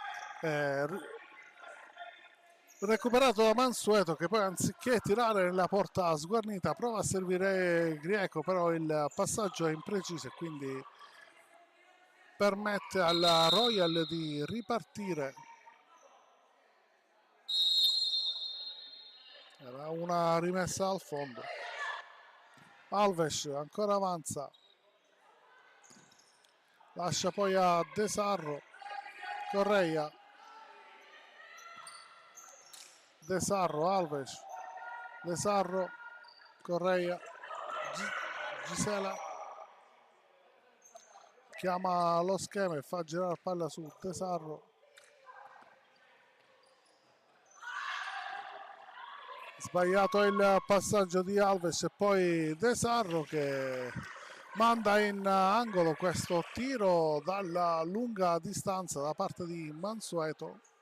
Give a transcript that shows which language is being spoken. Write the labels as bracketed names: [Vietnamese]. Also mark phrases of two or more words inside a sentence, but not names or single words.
[Italian] recuperato da Mansueto che poi anziché tirare nella porta sguarnita prova a servire Grieco, però il passaggio è impreciso e quindi permette alla Royal di ripartire. Era una rimessa al fondo. Alves ancora avanza, lascia poi a De Sarro, Correia, De Sarro, Alves, De Sarro, Correia, Gisela chiama lo schema e fa girare palla su De Sarro. Sbagliato il passaggio di Alves e poi De Sarro che manda in angolo questo tiro dalla lunga distanza da parte di Mansueto.